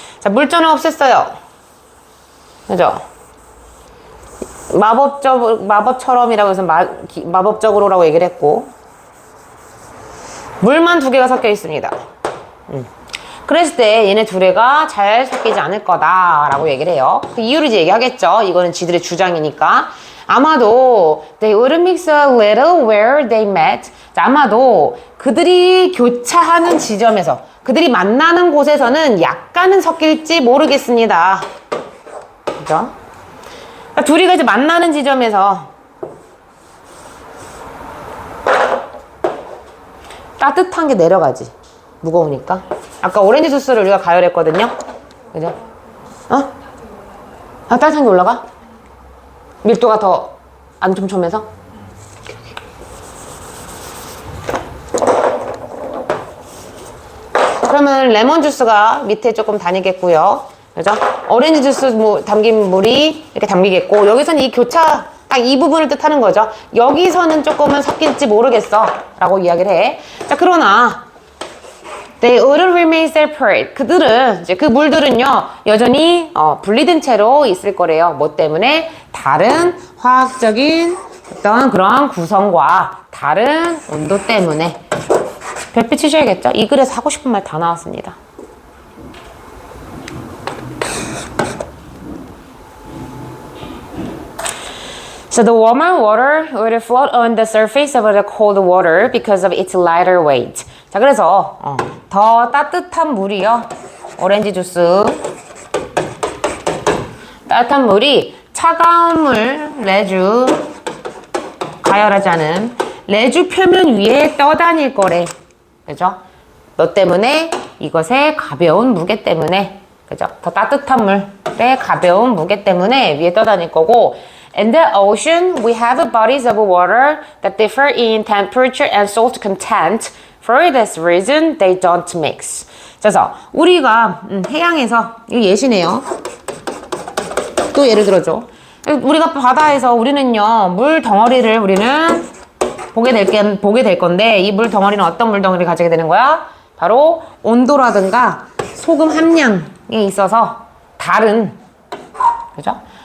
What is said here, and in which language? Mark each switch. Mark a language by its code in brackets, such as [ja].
[ko] 자, 물전을 없앴어요. 그죠? 마법처럼이라고 해서 마법적으로라고 얘기를 했고 물만 두 개가 섞여 있습니다. 그랬을 때 얘네 두 개가 잘 섞이지 않을 거다라고 얘기를 해요. 그 이유를 이제 얘기하겠죠. 이거는 지들의 주장이니까. 아마도 [en] they would mix a little where they met. [ko] 자, 아마도 그들이 교차하는 지점에서 그들이 만나는 곳에서는 약간은 섞일지 모르겠습니다. 그죠? 그러니까 둘이가 이제 만나는 지점에서 따뜻한 게 내려가지. 무거우니까. 아까 오렌지 주스를 우리가 가열했거든요. 그죠? 따뜻한 게 올라가? 밀도가 더 안 촘촘해서? 그러면 레몬 주스가 밑에 조금 다니겠고요. 그죠? 오렌지 주스 담긴 물이 이렇게 담기겠고, 여기서는 이 교차, 딱 이 부분을 뜻하는 거죠. 여기서는 조금은 섞일지 모르겠어. 라고 이야기를 해. 자, 그러나, [en] They wouldn't remain separate. [ko] 그들은, 이제 그 물들은요, 여전히, 분리된 채로 있을 거래요. 뭐 때문에? 다른 화학적인 어떤 그런 구성과 다른 온도 때문에. 별빛 치셔야겠죠? 이 글에서 하고 싶은 말 다 나왔습니다. [en] So the warmer water would float on the surface of the cold water because of its lighter weight. [ko] 자, 그래서 더 따뜻한 물이요. 오렌지 주스. 따뜻한 물이 차가운 물, 레주, 가열하지 않은 레주 표면 위에 떠다닐 거래. 그죠? 너 때문에 이것의 가벼운 무게 때문에 그죠? 더 따뜻한 물의 가벼운 무게 때문에 위에 떠다닐 거고 [en] In the ocean, we have bodies of water that differ in temperature and salt content. For this reason, they don't mix. [ko] 그래서 우리가 해양에서 이거 예시네요. 또 예를 들어줘. 우리가 바다에서 우리는요 물 덩어리를 우리는 보게 될 건데 이 물 덩어리는 어떤 물 덩어리를 가지게 되는 거야? 바로 온도라든가 소금 함량에 있어서 다른 그죠?